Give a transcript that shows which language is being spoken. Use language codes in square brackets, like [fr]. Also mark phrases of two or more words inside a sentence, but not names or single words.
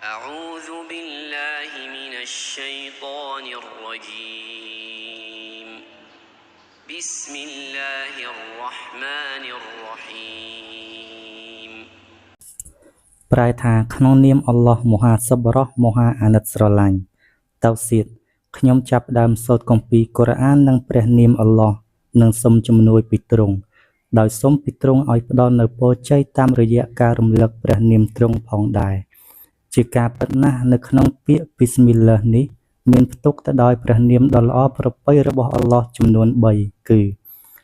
[ar] أعوذ بالله من الشيطان الرجيم بسم الله الرحمن الرحيم [km] ប្រែថាក្នុងនាមអល់ឡោះមហាសប្បុរសមហាអាណិតស្រ ឡាញ់តៅសៀតខ្ញុំចាប់ផ្ដើមសូត្រគម្ពីរកូរ៉ាននឹងព្រះនាមអល់ឡោះនិងសូមជំនួយពីទ្រង់ដោយសូមពីទ្រង់ឲ្យផ្ដល់នូវពរជ័យតាមរយៈការរំលឹកព្រះនាមទ្រង់ផងដែរជាការពិតណាស់នៅក្នុងពាក្យប៊ីស្មិលឡាហ៍នេះមានផ្ទុកទៅដោយព្រះនាមដ៏ល្អប្រពៃរបស់អល់ឡោះចំនួន3គឺ 1.